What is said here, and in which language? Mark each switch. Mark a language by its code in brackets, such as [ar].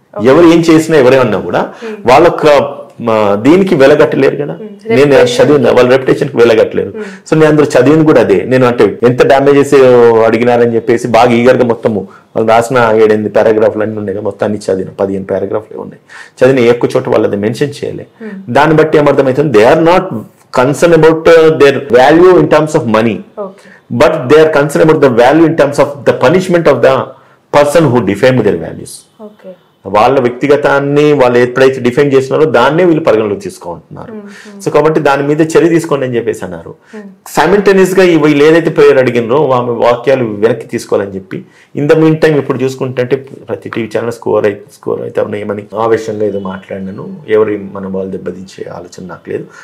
[te] ఎవరు ఏం చేసినా ఎవరేమన్నా కూడా వాళ్ళొక్క దీనికి వెలగట్టలేరు కదా. నేను చదివిన వాళ్ళ రెప్యుటేషన్ కి వెలగట్టలేరు. సో నేను అందరూ చదివింది కూడా అదే. నేను అంటే ఎంత డ్యామేజెస్ అడిగినారని చెప్పేసి బాగా ఈగర్గా మొత్తము వాళ్ళు రాసిన 7-8 పారాగ్రాఫ్లు అన్నీ ఉన్నాయి. మొత్తం అన్ని చదివిన 15 పారాగ్రాఫ్లు ఉన్నాయి. చదివిన ఎక్కువ చోట వాళ్ళది మెన్షన్ చేయలే. దాన్ని బట్టి ఏమర్థమవుతుంది, [en] They are not concerned about their value in terms of money, but they are concerned about the value in terms of the punishment of the person who defamed their values. [te] వాళ్ళ వ్యక్తిగతాన్ని వాళ్ళు ఎప్పుడైతే define చేస్తున్నారో దాన్నే వీళ్ళు పరిగణలోకి తీసుకుంటున్నారు. So కాబట్టి దాని మీద చర్య తీసుకోండి అని చెప్పేసి అన్నారు. సైమల్టేనియస్ గా వీళ్ళు ఏదైతే ప్రేయర్ అడిగినరో ఆమె వాక్యాలు వెనక్కి తీసుకోవాలని చెప్పి ఇన్ ద మీన్ టైం ఇప్పుడు చూసుకుంటే ప్రతి టీవీ ఛానల్ స్కోర్ అయితే ఏమని ఆవేశంగా ఏదో మాట్లాడినాను, ఎవరి మనోభావాలు దెబ్బతించే ఆలోచన నాకు లేదు.